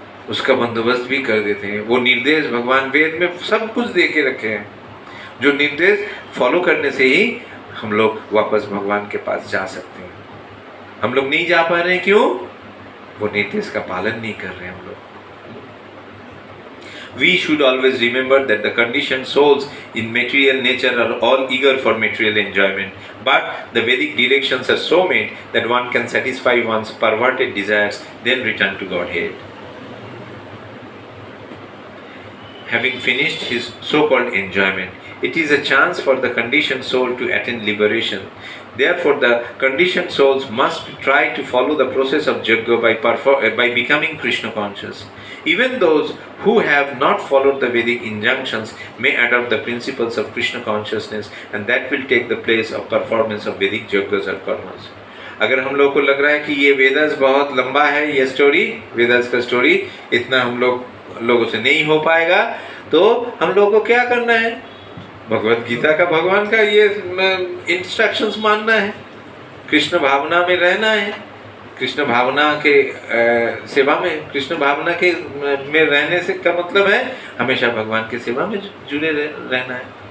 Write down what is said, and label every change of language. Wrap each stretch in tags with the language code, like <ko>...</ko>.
<hi>उसका बंदोबस्त भी कर देते हैं। वो निर्देश भगवान वेद में सब कुछ दे के रखे हैं, जो निर्देश फॉलो करने से ही हम लोग वापस भगवान के पास जा सकते हैं। हम लोग नहीं जा पा रहे हैं, क्यों? वो निर्देश का पालन नहीं कर रहे हैं हम लोग।</hi> <en>We should always remember that the conditioned souls in material nature are all eager for material enjoyment, but the Vedic directions are so made that one can satisfy one's perverted desires, then return to Godhead. Having finished his so-called enjoyment, it is a chance for the conditioned soul to attain liberation. Therefore, the conditioned souls must try to follow the process of Yajna by becoming Krishna conscious. Even those who have not followed the Vedic injunctions may adopt the principles of Krishna consciousness, and that will take the place of performance of Vedic Yajnas or Karmas.</en> <hi>अगर हम लोग को लग रहा है कि ये वेदास बहुत लंबा है, ये स्टोरी, वेदास का स्टोरी इतना हम लोगों से नहीं हो पाएगा, तो हम लोगों को क्या करना है? भगवत गीता का, भगवान का ये इंस्ट्रक्शंस मानना है, कृष्ण भावना में रहना है, कृष्ण भावना के सेवा में, कृष्ण भावना के में रहने से का मतलब है हमेशा भगवान के सेवा में जुड़े रहना है।</hi>